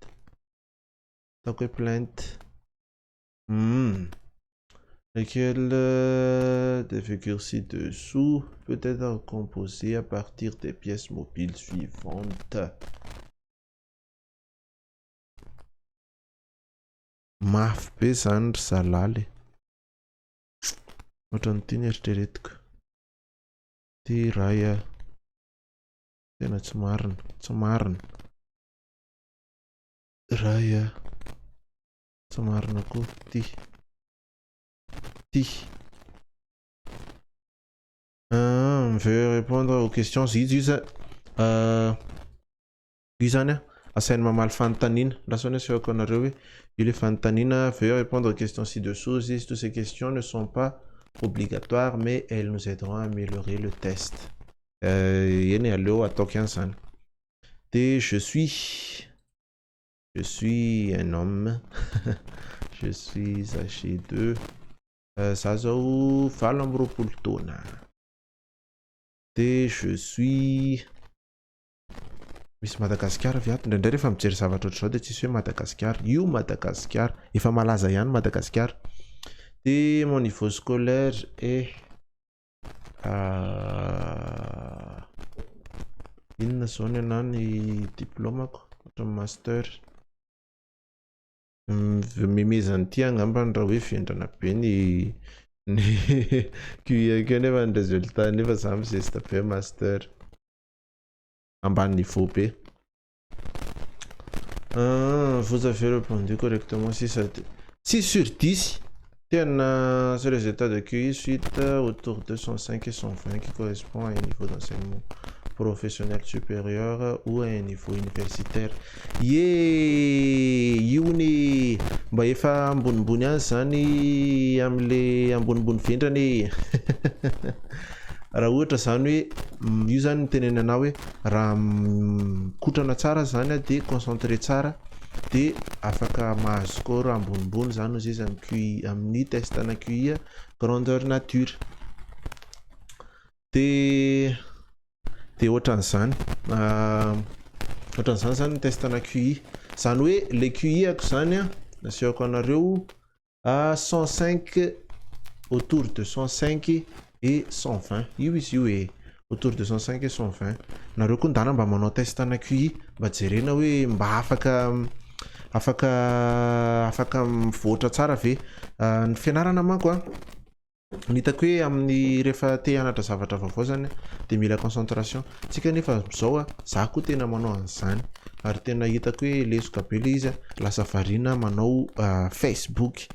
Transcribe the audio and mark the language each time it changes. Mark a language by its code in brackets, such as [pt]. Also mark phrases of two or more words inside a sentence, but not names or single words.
[fr] Donc plainte. Lequel des figures ci-dessous peut être composé à partir des pièces mobiles suivantes. [mg] Mafy be zany ry zalaly ohatran'ny ty ny eritreretiko ty raha tena tsy marina raha tsy marina koa ty [fr] on veut répondre aux questions [mg] io zany asainy mamaly fanontaniana lasa ny asehoko anareo hoe io le fanontaniana [fr] veut répondre aux questions ci-dessous [mg] izy [fr] toutes ces questions ne sont pas obligatoires mais elles nous aideront à améliorer le test [mg] eny aleo ataoko ihany zany de [fr] je suis un homme. Je suis âgé de [mg] za zao 20 taona. De [fr] je suis [mg] misy Madagasikara viato indraindray rehefa mijery zavatra ohatr'izao de tsisy hoe Madagasikara. Io Madagasikara, efa malaza ihany Madagasikara. [fr] De mon niveau scolaire est [mg] inona zao ny anahy ny diplômako ohatra master. Memezany ity angambany raha hoe vendrana be ny QI akeo nefa ny résultat nefa za mizesta be master ambany niveau be. [fr] Vous avez répondu correctement 6 sur 10. Tena sur les états de QI suite autour de 105 et 120 qui correspond à un niveau d'enseignement professionnel supérieur ou à un niveau universitaire. [mg] Io ny mba efa ambonimbony any zany am'le ambonimbony vendrany. Raha ohatra zany hoe io zany mitenena anao hoe raha mikotrana tsara zany de concentré tsara de afaka mahazo score ambonimbony zany ozy izy amin'ny QI, amin'ny test ana QI [fr] grandeur nature. [mg] De ohatran'izany zany ny test ana QI zany hoe le QI ako zany asehoko anareo 105 [fr] autour de 105 et 120. [mg] Io izy io [fr] autour de 105 et 120. [mg] Nareo koa ndana mba manao test ana QI mba jerena hoe mba afaka mivoatra tsara ve. Ny fianarana manko nitako hoe amin'ny rehefa te hianatra zavatra vaovao zany de mila concentration. Tsika nefa zao za koa tena manao an'izany ary tena hitako hoe lesoka be le izy lasa variana manao Facebook.